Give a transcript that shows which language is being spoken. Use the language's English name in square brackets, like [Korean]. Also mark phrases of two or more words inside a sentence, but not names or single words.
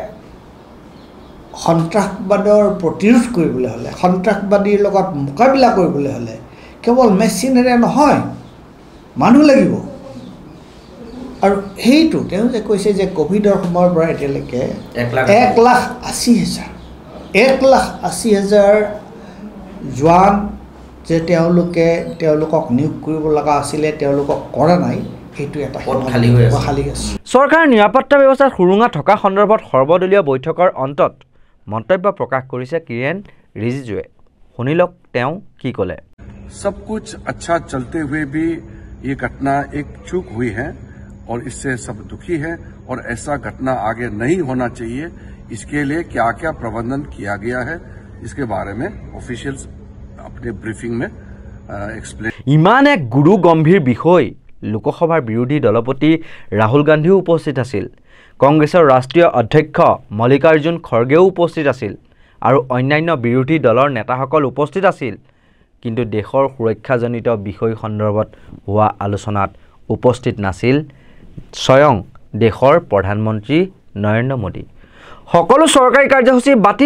[Assamese] সন্ত্ৰাসবাদৰ প্ৰতিৰোধ কৰিবলৈ হ'লে সন্ত্ৰাসবাদীৰ লগত মোকাবিলা কৰিবলৈ হ'লে কেৱল মেচিনেৰে নহয় মানুহ লাগিব আৰু সেইটো তেওঁ যে কৈছে যে কোভিডৰ সময়ৰ পৰা এতিয়ালৈকে 1,80,000 জোৱান যে তেওঁলোকক নিয়োগ কৰিব লগা আছিলে তেওঁলোকক কৰা নাই এইটো এটা খালী আছে চৰকাৰৰ নিৰাপত্তা ব্যৱস্থাত সুৰুঙা থকা সন্দৰ্ভত সৰ্বদলীয় বৈঠকৰ অন্তত মন্তব্য প্ৰকাশ কৰিছে কিৰেণ ৰিজিজুৱে শুনি লওক তেওঁ কি ক'লে [Hindi] सब कुछ अच्छा चलते हुए भी ये घटना एक चूक हुई है और इससे सब दुखी है और ऐसा घटना आगे नहीं होना चाहिए इसके लिए क्या क्या प्रबंधन किया गया है इसके बारे में ऑफिशियल्स अपने ब्रीफिंग में एक्सप्लेन [Assamese] ইমান এক গুৰু গম্ভীৰ বিষয় লোকসভাৰ বিৰোধী দলপতি ৰাহুল গান্ধীও উপস্থিত আছিল কংগ্ৰেছৰ ৰাষ্ট্ৰীয় অধ্যক্ষ মল্লিকাৰ্জুন খৰ্গেও উপস্থিত আছিল আৰু অন্যান্য বিৰোধী দলৰ নেতাসকল উপস্থিত আছিল কিন্তু দেশৰ সুৰক্ষাজনিত বিষয় সন্দৰ্ভত হোৱা আলোচনাত উপস্থিত নাছিল স্বয়ং দেশৰ প্ৰধানমন্ত্ৰী নৰেন্দ্ৰ মোদী সকলো চৰকাৰী কাৰ্যসূচী বাতিল